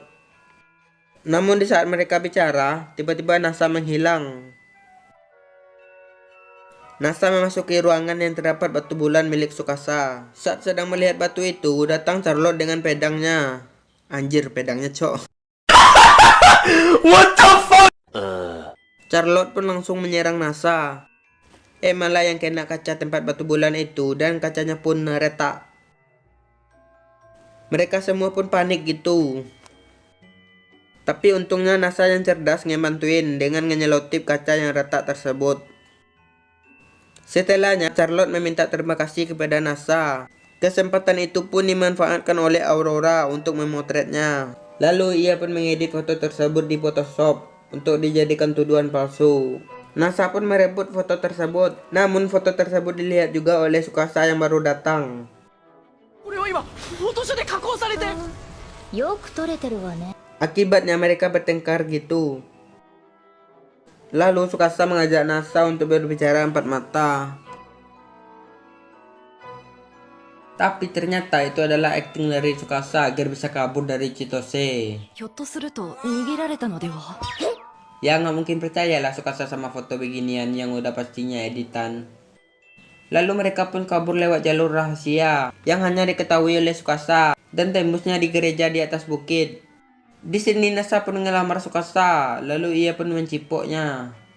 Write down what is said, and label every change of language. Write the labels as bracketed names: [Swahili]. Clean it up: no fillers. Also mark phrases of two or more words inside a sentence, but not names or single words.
[Indonesian] Namun di saat mereka bicara, tiba-tiba Nasa menghilang. Nasa memasuki ruangan yang terdapat batu bulan milik Tsukasa. Saat sedang melihat batu itu, datang Charlotte dengan pedangnya. Anjir, pedangnya cok. [English] What the fuck? [Indonesian] Charlotte pun langsung menyerang Nasa. Malah yang kena kaca tempat batu bulan itu dan kacanya pun retak. Mereka semua pun panik gitu. Tapi untungnya Nasa yang cerdas ngebantuin dengan nyelotip kaca yang retak tersebut. Setelahnya Charlotte meminta terima kasih kepada Nasa. Kesempatan itu pun dimanfaatkan oleh Aurora untuk memotretnya. Lalu ia pun mengedit foto tersebut di Photoshop. untuk dijadikan tuduhan palsu. NASA pun merebut foto tersebut. Namun foto tersebut dilihat juga oleh Tsukasa yang baru datang. [Japanese] 俺は今フォトショで加工されてよく撮れてるわね [Indonesian] Akibatnya mereka bertengkar gitu. Lalu Tsukasa mengajak NASA untuk berbicara empat mata. Tapi ternyata itu adalah akting dari Tsukasa agar bisa kabur dari Chitose. [Japanese] ひょっとすると逃げられたのでは [Indonesian] Ya nggak mungkin percayalah Tsukasa sama foto beginian yang udah pastinya editan. Lalu mereka pun kabur lewat jalur rahasia yang hanya diketahui oleh Tsukasa dan tembusnya di gereja di atas bukit. Di sini NASA pun ngelamar Tsukasa, lalu ia pun mencipoknya.